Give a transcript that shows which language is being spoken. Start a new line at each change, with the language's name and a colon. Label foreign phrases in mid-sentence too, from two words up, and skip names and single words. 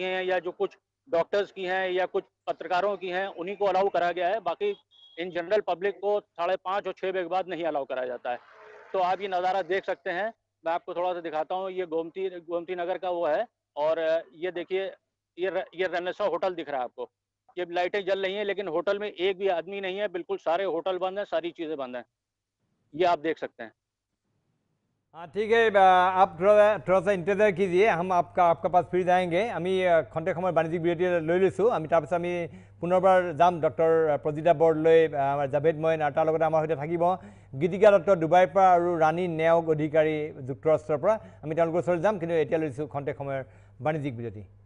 Hindi: हैं या जो कुछ डॉक्टर्स की हैं या कुछ पत्रकारों की हैं उन्हीं को अलाउ करा गया है बाकी
English: in general public
Hindi: को 5:30 और 6 बजे के बाद नहीं अलाउ कराया जाता है तो आप ये नज़ारा देख सकते हैं मैं आपको थोड़ा सा दिखाता हूँ ये गोमती नगर का वो है और ये देखिए ये रेनेसा होटल दिख रहा है आपको ये लाइटें जल रही हैं लेकिन होटल में एक भी आदमी नहीं है बिल्कुल सारे होटल बंद हैं सारी चीज़ें बंद हैं ये आप देख सकते हैं हाँ ठीक है आप थोड़ा सा इंतजार कीजिए हम आपका पास फिर जाएंगे
Assamese: আমি খন্তেক সময় বাণিজ্যিক বিৰতি লৈ লৈছোঁ আমি তাৰপিছত আমি পুনৰবাৰ যাম ডক্টৰ প্ৰজিতা বৰদলৈ আমাৰ জাভেদ মইন আৰু তাৰ লগতে আমাৰ সৈতে থাকিব গীতিকা দত্ত ডুবাইৰ পৰা আৰু ৰাণী নেওগ অধিকাৰী যুক্তৰাষ্ট্ৰৰ পৰা আমি তেওঁলোকৰ ওচৰত যাম কিন্তু এতিয়া লৈছোঁ খন্তেক সময়ৰ বাণিজ্যিক বিৰতি